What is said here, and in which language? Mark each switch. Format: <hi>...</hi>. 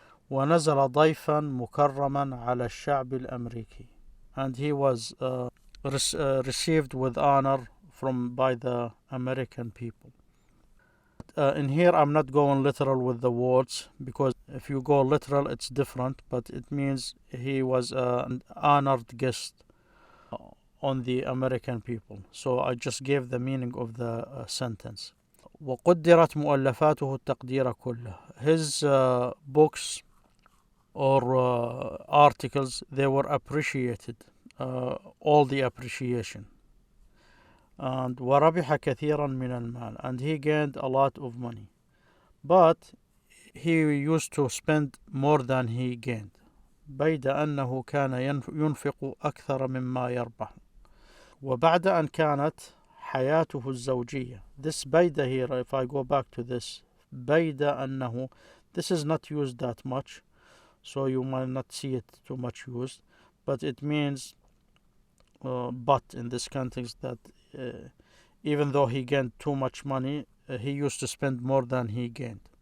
<ar>ونزل ضيفا مكرما على الشعب الأمريكي,</ar> <en>and he was received with honor by the American people. In here I'm not going literal with the words, because if you go literal it's different, but it means he was an honored guest on the American people. So I just gave the meaning of the sentence.</en> <ar>وقدرت مؤلفاته التقدير كله.</ar> <en>His books or articles, they were appreciated, all the appreciation. And</en> <ar>وربح كثيرا من المال,</ar> <en>and he gained a lot of money, but he used to spend more than he gained.</en> <ar>بيد أنه كان ينفق أكثر مما يربح. وبعد أن كانت حياته الزوجية.</ar> <en>This بيد here, if I go back to this, بيد أنه, this is not used that much, so you might not see it too much used, but it means but in this context, that even though he gained too much money, he used to spend more than he gained.</en>